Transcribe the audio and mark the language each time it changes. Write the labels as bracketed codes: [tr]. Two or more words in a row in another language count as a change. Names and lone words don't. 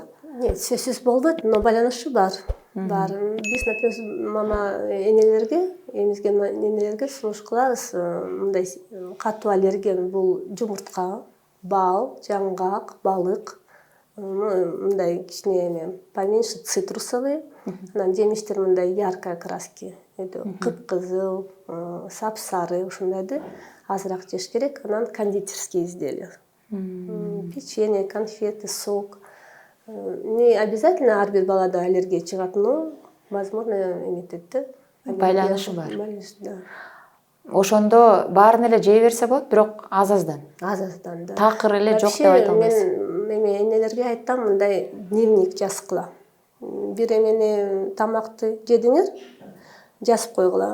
[ky] Нет, сөзсүз болбойт, но байланышы бар. Биз, например, мама энелерге, эмизген энелерге сунуш кылабыз, мындай катуу аллергия бул жумуртка, бал, жаңгак, балык, мындай кичине эме [ru] поменьше цитрусовый, [ky] анан жемиштер мындай [ru] яркой окраски, [ky] кыпкызыл, сапсары, ушундайды азыраак жеш керек. [ru] Анан кондитерские изделия, печенье, конфеты, сок. Не обязательно [ky] ар бир балада аллергия чыгат, [ru] но возможно [ky] эметет да. Байланышы бар. Ошондо баарын эле жей берсе болот, бирок аз-аздан. Аз-аздан, да. Такыр эле жок деп айта албайсыз. Мен энелерге айтам, мындай дневник жазгыла. Бир эмени тамакты жедиңер, жазып койгула.